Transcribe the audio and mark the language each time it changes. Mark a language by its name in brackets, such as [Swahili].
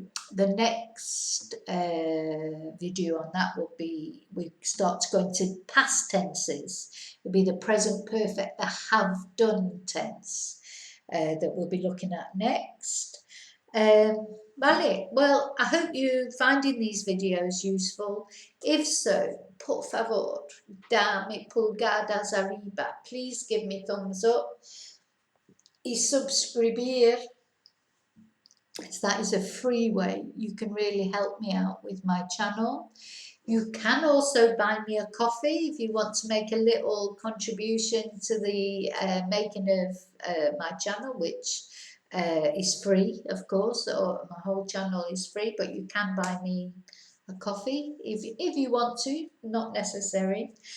[English] The next video on that will be, we start to go into past tenses. It'll be the present perfect, the have done tense that we'll be looking at next. Vale, well, I hope you're finding these videos useful. [Spanish] If so, por favor, dame pulgadas arriba. [English] Please give me thumbs up. [Spanish] Y subscribir. [English] That is a free way. You can really help me out with my channel. You can also buy me a coffee if you want to make a little contribution to the making of my channel, which is free, of course, or my whole channel is free, but you can buy me a coffee if you want to, not necessary.